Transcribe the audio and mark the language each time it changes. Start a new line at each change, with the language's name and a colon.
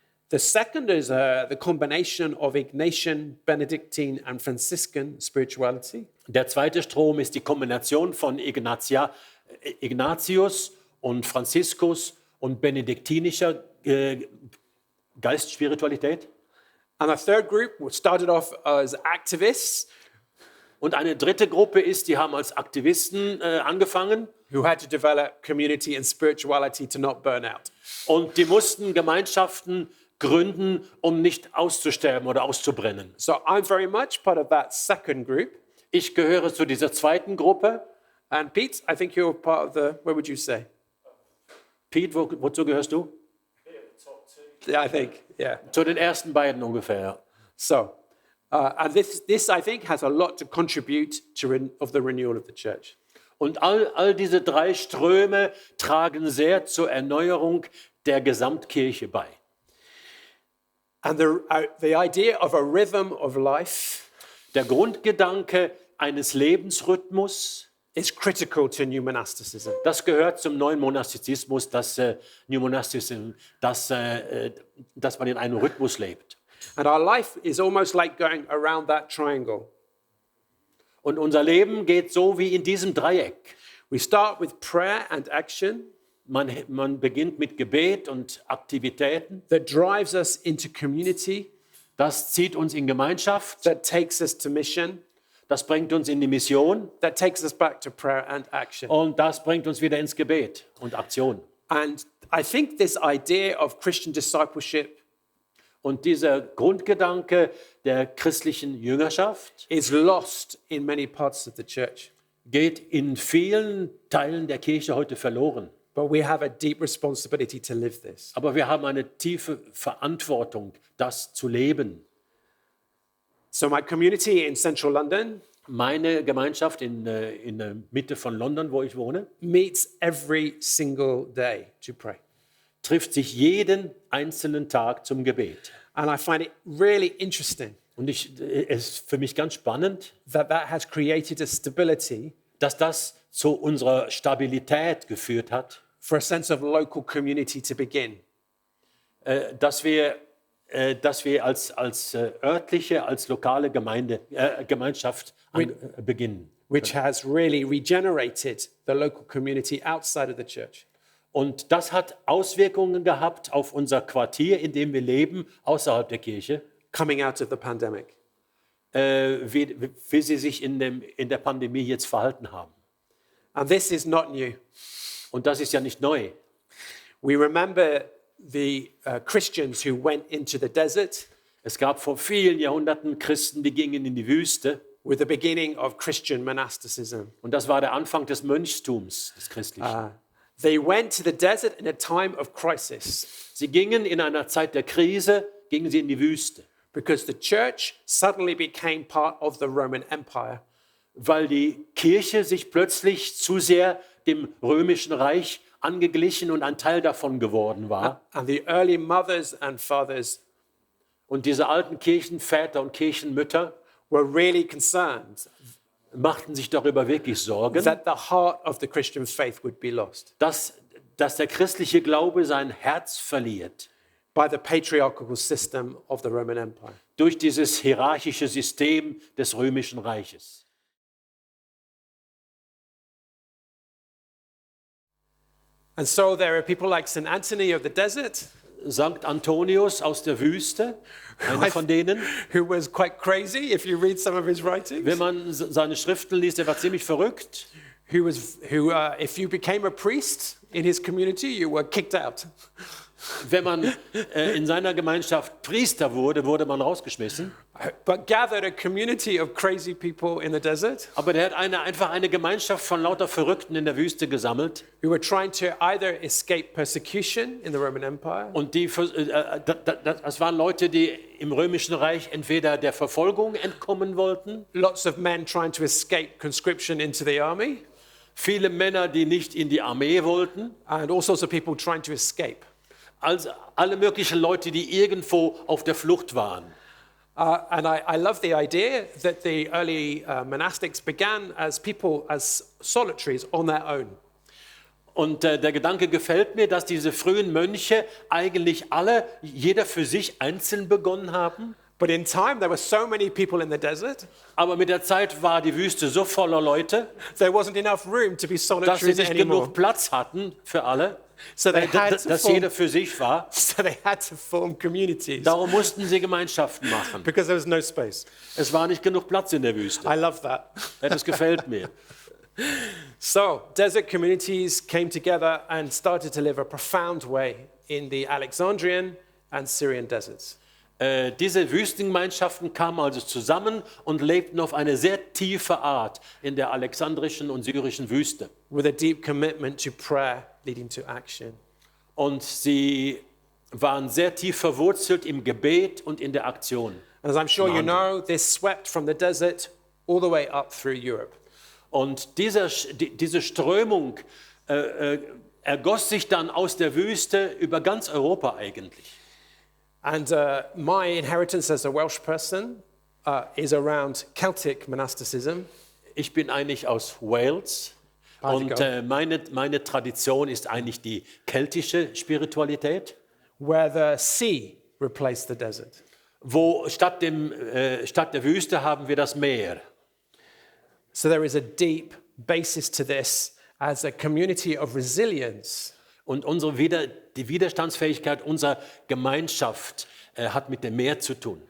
English: The second is the combination of Ignatian, Benedictine, and Franciscan spirituality.
German: Der zweite Strom ist die Kombination von Ignatius und Franziskus und benediktinischer Geistspiritualität.
English: And the third group started off as activists
German: Und eine dritte Gruppe ist, die haben als Aktivisten angefangen
English: who had to develop community and spirituality to not burn out.
German: und die mussten Gemeinschaften gründen, um nicht auszusterben oder auszubrennen.
English: So I'm very much part of that second group.
German: Ich gehöre zu dieser zweiten Gruppe.
English: And Pete, I think you're part of the, where would you say?
German: Pete, wozu gehörst du?
English: Yeah, I think, yeah.
German: Zu den ersten beiden ungefähr. Ja.
English: So, and this I think has a lot to contribute to of the renewal of the church.
German: Und all diese drei Ströme tragen sehr zur Erneuerung der Gesamtkirche bei.
English: And the idea of a rhythm of life
German: Der Grundgedanke eines Lebensrhythmus,
English: is critical to new monasticism.
German: das gehört zum neuen Monastizismus, dass New Monasticism, dass man in einem Rhythmus lebt.
English: And our life is almost like going around that triangle.
German: Und unser Leben geht so wie in diesem Dreieck.
English: We start with prayer and action
German: Man beginnt mit Gebet und Aktivitäten.
English: that drives us into community,
German: Das zieht uns in Gemeinschaft.
English: that takes us to mission,
German: Das bringt uns in die Mission.
English: that takes us back to prayer and action.
German: Und das bringt uns wieder ins Gebet und Aktion.
English: And I think this idea of Christian discipleship
German: Und dieser Grundgedanke der christlichen Jüngerschaft
English: is lost in many parts of the church.
German: geht in vielen Teilen der Kirche heute verloren.
English: But we have a deep responsibility to live this.
German: Aber wir haben eine tiefe Verantwortung, das zu leben.
English: So my community in central London
German: Meine Gemeinschaft in der Mitte von London, wo ich wohne,
English: meets every single day to pray.
German: trifft sich jeden einzelnen Tag zum Gebet.
English: And I find it really interesting
German: Und es ist für mich ganz spannend,
English: that has created a stability
German: dass das zu unserer Stabilität geführt hat,
English: for a sense of local community to begin.
German: dass wir als örtliche, als lokale Gemeinschaft beginnen.
English: Which has really regenerated the local community outside of the church.
German: Und das hat Auswirkungen gehabt auf unser Quartier, in dem wir leben, außerhalb der Kirche,
English: Coming out of the pandemic.
German: wie sie sich in der Pandemie jetzt verhalten haben.
English: And this is not new.
German: Und das ist ja nicht neu.
English: We remember the Christians who went into the desert
German: Es gab vor vielen Jahrhunderten Christen, die gingen in die Wüste.
English: with the beginning of Christian monasticism.
German: Und das war der Anfang des Mönchtums, des Christlichen.
English: They went to the desert in a time of crisis
German: Sie gingen in einer Zeit der Krise, gingen sie in die Wüste,
English: because the church suddenly became part of the Roman Empire.
German: weil die Kirche sich plötzlich zu sehr dem römischen Reich angeglichen und ein Teil davon geworden war.
English: And the early mothers and fathers
German: Und diese alten Kirchenväter und Kirchenmütter
English: were really concerned
German: machten sich darüber wirklich Sorgen,
English: that the heart of the Christian faith would be lost
German: dass der christliche Glaube sein Herz verliert
English: by the patriarchal system of the Roman Empire.
German: durch dieses hierarchische System des römischen Reiches.
English: And so there are people like St. Anthony of the desert,
German: Sankt Antonius aus der Wüste, einer von denen.
English: who was quite crazy if you read some of his writings,
German: Wenn man seine Schriften liest, er war ziemlich verrückt.
English: who if you became a priest in his community, you were kicked out.
German: Wenn man in seiner Gemeinschaft Priester wurde, wurde man rausgeschmissen.
English: But gathered a community of crazy people in the desert
German: Aber der hat einfach eine Gemeinschaft von lauter Verrückten in der Wüste gesammelt.
English: who were trying to either escape persecution in the Roman Empire
German: Und das waren Leute, die im Römischen Reich entweder der Verfolgung entkommen wollten,
English: lots of men trying to escape conscription into the army,
German: viele Männer, die nicht in die Armee wollten,
English: and all sorts of people trying to escape.
German: also alle möglichen Leute, die irgendwo auf der Flucht waren.
English: And I love the idea that the early monastics began as people, as solitaries on their own.
German: Und der Gedanke gefällt mir, dass diese frühen Mönche eigentlich alle, jeder für sich einzeln begonnen haben.
English: But in time, there were so many people in the desert,
German: Aber mit der Zeit war die Wüste so voller Leute,
English: there wasn't enough room to be
German: dass sie
English: solitaries
German: nicht
English: anymore.
German: genug Platz hatten für alle.
English: So they had to
German: dass
English: form,
German: jeder für sich war.
English: so they had to form communities
German: Darum mussten sie Gemeinschaften machen.
English: because there was no space.
German: Es war nicht genug Platz in der Wüste.
English: I love that.
German: Ja, das gefällt mir.
English: So, desert communities came together and started to live a profound way in the Alexandrian and Syrian deserts.
German: Diese Wüstengemeinschaften kamen also zusammen und lebten auf eine sehr tiefe Art in der alexandrischen und syrischen Wüste.
English: With a deep commitment to prayer leading to action.
German: Und sie waren sehr tief verwurzelt im Gebet und in der Aktion.
English: And as I'm sure you know, this swept from the desert all the way up through Europe.
German: Und diese Strömung ergoss sich dann aus der Wüste über ganz Europa eigentlich.
English: And my inheritance as a Welsh person is around Celtic monasticism.
German: Ich bin eigentlich aus Wales und meine Tradition ist eigentlich die keltische Spiritualität,
English: Where the sea replaced the desert.
German: wo statt der Wüste haben wir das Meer.
English: So there is a deep basis to this as a community of resilience.
German: Und die Widerstandsfähigkeit unserer Gemeinschaft hat mit dem Meer zu tun.